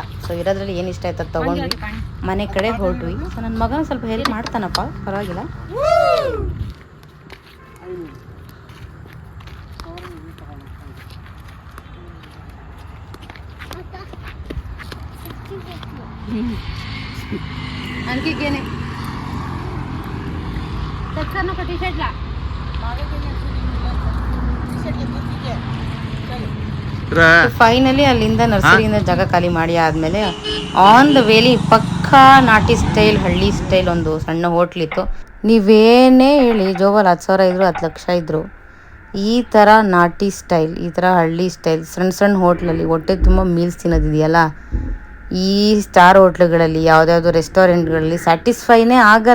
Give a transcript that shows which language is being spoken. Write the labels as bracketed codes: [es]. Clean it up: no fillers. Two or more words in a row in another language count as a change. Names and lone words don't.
[kn] ಸೊ ಇರೋದ್ರಲ್ಲಿ ಏನು ಇಷ್ಟ ಆಯ್ತು ಅದು ತೊಗೊಂಡ್ವಿ. ಮನೆ ಕಡೆ ಹೊರಟ್ವಿ. ಸೊ ನನ್ನ ಮಗನ ಸ್ವಲ್ಪ ಹೆಲ್ಪ್ ಮಾಡ್ತಾನಪ್ಪ, ಪರವಾಗಿಲ್ಲ. [mr] आणखी घेणे त्याचा नको टी शर्टला [kn] ಫೈನಲಿ ಅಲ್ಲಿಂದ ನರ್ಸರಿಯಿಂದ ಜಾಗ ಖಾಲಿ ಮಾಡಿ ಆದಮೇಲೆ [en] on the way [kn] ಪಕ್ಕಾ ನಾಟಿ ಸ್ಟೈಲ್ ಹಳ್ಳಿ ಸ್ಟೈಲ್ ಒಂದು ಸಣ್ಣ ಹೋಟ್ಲಿತ್ತು. ನೀವೇನೇ ಹೇಳಿ ಜೋಬಲ್ಲಿ 10,000 ಇದ್ರು 10 ಲಕ್ಷ ಇದ್ರು ಈ ಥರ ನಾಟಿ ಸ್ಟೈಲ್, ಈ ಥರ ಹಳ್ಳಿ ಸ್ಟೈಲ್ ಸಣ್ಣ ಸಣ್ಣ ಹೋಟ್ಲಲ್ಲಿ ಹೊಟ್ಟೆ ತುಂಬ ಮೀಲ್ಸ್ ತಿನ್ನೋದಿದೆಯಲ್ಲ, ಈ ಸ್ಟಾರ್ ಹೋಟ್ಲುಗಳಲ್ಲಿ ಯಾವುದ್ಯಾವುದೋ ರೆಸ್ಟೋರೆಂಟ್ಗಳಲ್ಲಿ ಸ್ಯಾಟಿಸ್ಫೈನೇ ಆಗಲ್ಲ.